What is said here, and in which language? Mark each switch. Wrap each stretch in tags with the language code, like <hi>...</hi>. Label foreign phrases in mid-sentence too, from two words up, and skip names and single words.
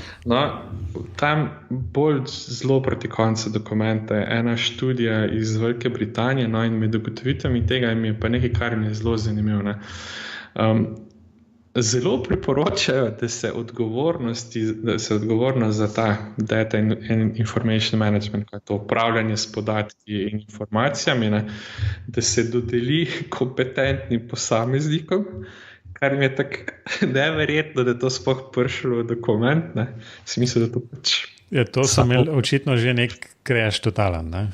<sl>No, tam bolj zelo proti koncu dokumenta je ena študija iz Velike Britanije, no, in med ugotovitvami tega mi je pa nekaj, kar mi je zelo zanimivo. Zelo priporočajo, da se odgovornost za ta</sl> <en>data and information management,</en> <sl>kaj to upravljanje s podatki in informacijami, ne, da se dodeli kompetentnim posameznikom, kar mi je tako neverjetno, da to sploh prišlo v dokument. Ne. Smisel, da to pač... Ja, to sem imel očitno že nek crash totalen, ne?</sl>